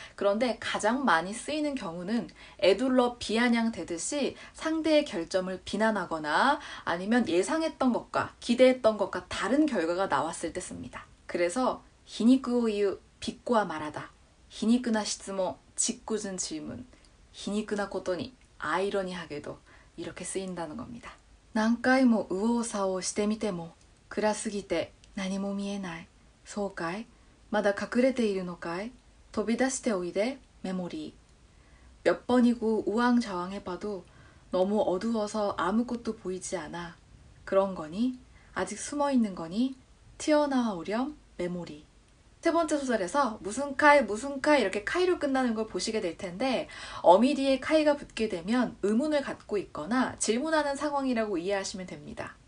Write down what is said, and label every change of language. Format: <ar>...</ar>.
<ko>그런데 가장 많이 쓰이는 경우는 에둘러 비아냥대듯이 상대의 결점을 비난하거나 아니면 예상했던 것과 기대했던 것과 다른 결과가 나왔을 때 씁니다. 그래서 히니쿠오 이유, 비꼬아 말하다, 히니쿠나 시즈몬, 짓궂은 질문, 히니쿠나 코토니, 아이러니하게도 이렇게 쓰인다는 겁니다.</ko> <ja>何回も右往左往してみても暗すぎて何も見えない。そうかい？まだ隠れているのかい？飛び出しておいで、</ja> <ko>메모리. 몇 번이고 우왕좌왕해봐도 너무 어두워서 아무것도 보이지 않아. 그런 거니? 아직 숨어있는 거니? 튀어나와 오렴, 메모리. 세 번째 소절에서 무슨 카이 이렇게 카이로 끝나는 걸 보시게 될 텐데 어미 뒤에 카이가 붙게 되면 의문을 갖고 있거나 질문하는 상황이라고 이해하시면 됩니다.</ko>